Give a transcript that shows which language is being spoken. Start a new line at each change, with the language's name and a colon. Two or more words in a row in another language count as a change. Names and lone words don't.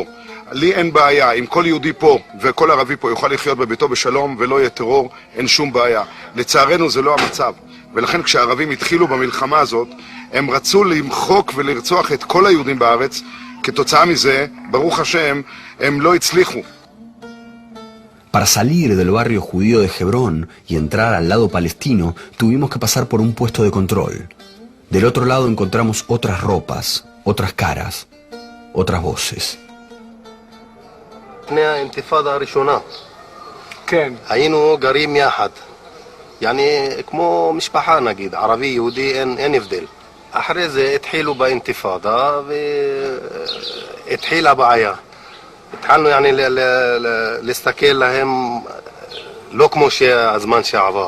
Hebrew: לי אין בעיה, אם כל יהודי פה וכל ערבי פה יוכל לחיות בביתו בשלום ולא יהיה טרור, אין שום בעיה. לצערנו זה לא המצב. ולכן כשהערבים התחילו במלחמה הזאת, הם רצו למחוק ולרצוח את כל היהודים בארץ. כתוצאה מזה, ברוך השם, הם לא הצליחו.
Spanish: Para salir del barrio judío de Hebrón y entrar al lado palestino, tuvimos que pasar por un puesto de control. Del otro lado encontramos otras ropas, otras caras, otras voces.
Hebrew: לפני האינתיפאדה הראשונה, כן. היינו גרים יחד. יעני, כמו משפחה נגיד, ערבי, יהודי, אין הבדל. אחרי זה התחילו באינתיפאדה והתחילה הבעיה. התחלנו יעני להסתכל להם לא כמו הזמן שעבר.